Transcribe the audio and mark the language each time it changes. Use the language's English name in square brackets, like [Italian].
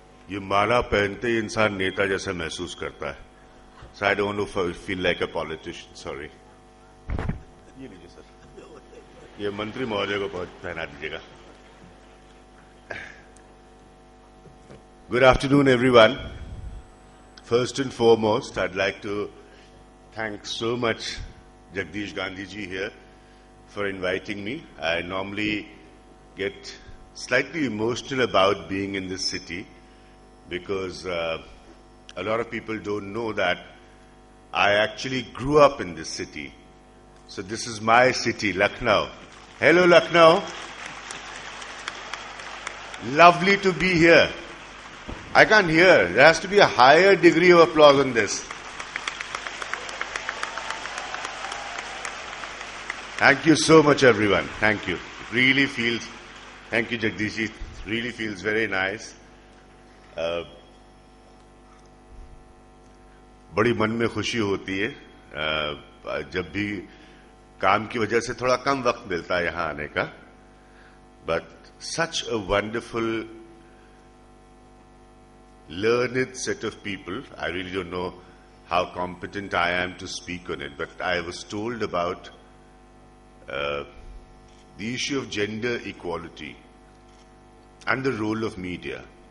[Hindi] ये माला पहनते ही इंसान नेता जैसा महसूस करता है. [English] So I don't want to feel like a politician. Sorry. [Hindi] ये लीजिए सर. ये मंत्री महोदय को पहना दीजिएगा. [English] Good afternoon, everyone. First and foremost, I'd like to thank so much Jagdish Gandhi ji here for inviting me. I normally get slightly emotional about being in this city because a lot of people don't know that I actually grew up in this city. So this is my city, Lucknow. Hello, Lucknow. Lovely to be here. I can't hear. There has to be a higher degree of applause on this. Thank you so much, everyone. Thank you. It really feels Thank you, Jagdish. It really feels very nice. [Hindi] बड़ी मन में खुशी होती है जब भी काम की वजह से थोड़ा कम वक्त मिलता है यहाँ आने का. [English] But such a wonderful, learned set of people. I really don't know how competent I am to speak on it, but I was told about the issue of gender equality and the role of media.